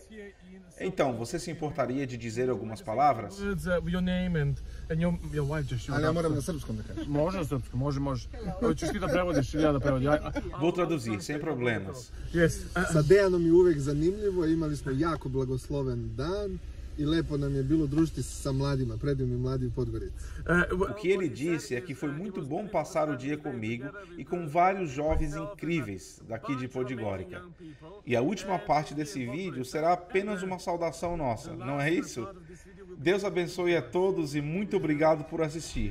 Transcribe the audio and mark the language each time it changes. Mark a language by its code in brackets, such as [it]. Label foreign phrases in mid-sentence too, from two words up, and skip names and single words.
[pt] Então, você se importaria de dizer algumas palavras? Vou traduzir, sem problemas. [sr] Sa Dejanom je uvek zanimljivo, imali smo jako blagosloven dan. E lepo nam je bilo družiti sa mladima, predivnim mladim Podgorici. [pt] O que ele disse é que foi muito bom passar o dia comigo e com vários jovens incríveis daqui de Podgorica. E a última parte desse vídeo será apenas uma saudação nossa, não é isso? Deus abençoe a todos e muito obrigado por assistir.